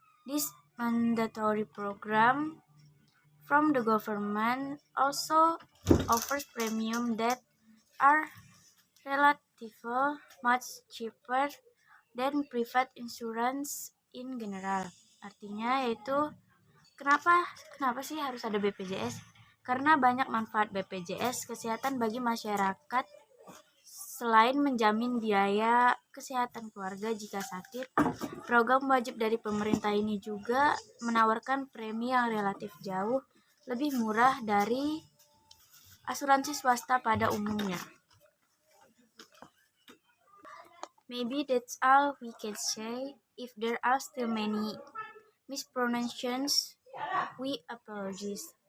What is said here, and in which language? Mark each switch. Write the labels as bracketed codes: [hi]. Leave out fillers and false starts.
[en] This mandatory program from the government also offers premium that are relatively much cheaper than private insurance in general. [id] Artinya yaitu kenapa sih harus ada BPJS? Karena banyak manfaat BPJS kesehatan bagi masyarakat. Selain menjamin biaya kesehatan keluarga jika sakit, program wajib dari pemerintah ini juga menawarkan premi yang relatif jauh lebih murah dari asuransi swasta pada umumnya. [en] Maybe that's all we can say. If there are still many mispronunciations, we apologize.